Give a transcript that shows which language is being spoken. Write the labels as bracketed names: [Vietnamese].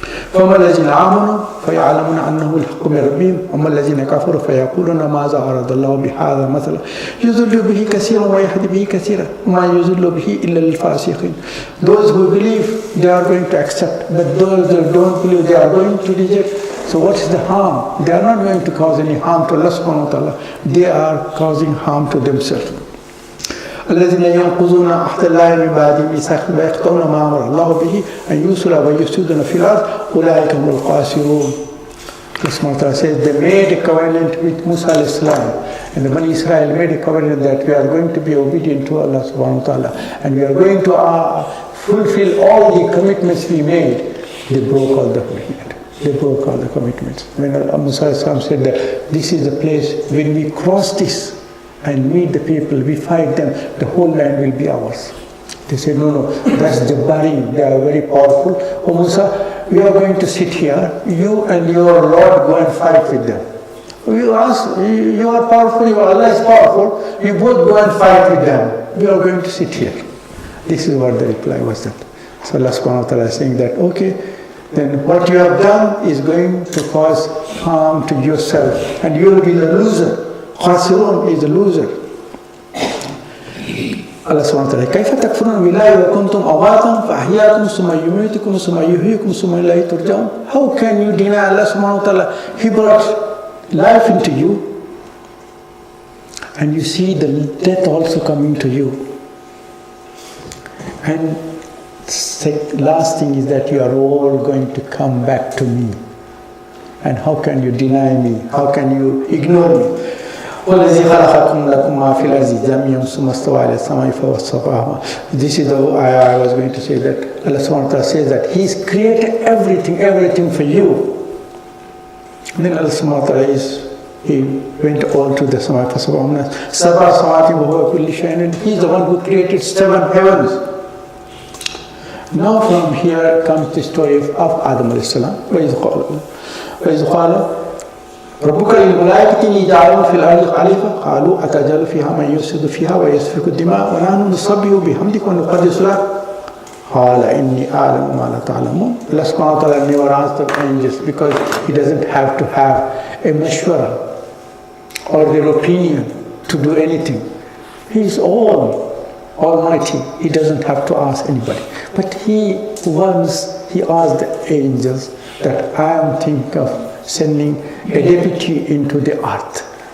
[Arabic] فَأَمَّا الَّذِينَ آمَنُوا فَيَعْلَمُونَ أَنَّهُ الْحَقُّ مِنْ رَبِّهِمْ وَأَمَّا الَّذِينَ كَفَرُوا فَيَقُولُونَ مَاذَا أَرَادَ اللَّهُ بِهَذَا مَثَلًا يُضِلُّ بِهِ كَثِيرًا وَيَهْدِي بِهِ كَثِيرًا وَمَا يُضِلُّ بِهِ إِلَّا الْفَاسِقِينَ. [English] Those who believe, they are going to accept, but those that don't believe, they are going to reject. So what is the harm? They are not going to cause any harm to Allah subhanahu wa ta'ala. They are causing harm to themselves. [Arabic] الذين ينقضون عهد الله من بعد ميثاقه ويقطعون ما أمر الله به أن يوصل ويفسدون في الأرض أولئك هم الخاسرون. [English] Allah subhanahu wa ta'ala says they made a covenant with Musa alayhi salam, and the Bani Israel made a covenant that we are going to be obedient to Allah subhanahu wa ta'ala, and we are going to fulfill all the commitments we made. They broke all the commitments. They broke all the commitments. When Musa alayhi salam said that this is the place, when we cross this and meet the people, we fight them, the whole land will be ours. They said, no, that's Jabbarin, they are very powerful. Oh Musa, we are going to sit here, you and your Lord go and fight with them. You ask, you are powerful, your Allah is powerful, you both go and fight with them. We are going to sit here. This is what the reply was that. So Allah subhanahu wa ta'ala is saying that, okay, then what you have done is going to cause harm to yourself, and you will be the loser. Khasirun is a loser. [Arabic] Allah subhanahu wa ta'ala, كيف تكفرون بالله وكنتم أمواتا فأحياكم ثم يميتكم ثم يحييكم ثم إليه ترجعون. [English] How can you deny Allah subhanahu wa ta'ala? He brought life into you, and you see the death also coming to you. And last thing is that you are all going to come back to me. And how can you deny me? How can you ignore me? [Arabic] وَالَّذِي خَلَقَكُمْ لَكُمْ مَا فِي الْأَرْضِ جَمِيعًا ثُمَّ اسْتَوَىٰ إِلَى السَّمَاءِ فَسَوَّاهُنَّ. [English] This is the ayah I was going to say, that Allah subhanahu wa ta'ala says that He's created everything for you. And then Allah subhanahu wa ta'ala He went all to the Samai [Arabic] فَسَوَّاهُنَّ سَبْعَ سَمَاوَاتٍ وَهُوَ كُلِّ شَيْءٍ. [English] He's the one who created 7 heavens. Now from here comes the story of Adam alayhi salam. [Arabic] وَإِذْ قَالَ ربك للملائكة إني جاعل في الأرض خليفة قالوا أتجعل فيها من يفسد فيها ويسفك الدماء ونحن نسبح بحمدك ونقدس لك قال إني أعلم ما لا تعلمون. [English] Allah subhanahu wa ta'ala never answered angels because He doesn't have to have a mashwara or their opinion to do anything. He is almighty. He doesn't have to ask anybody. But He asked the angels that I am thinking of sending a deputy into the earth.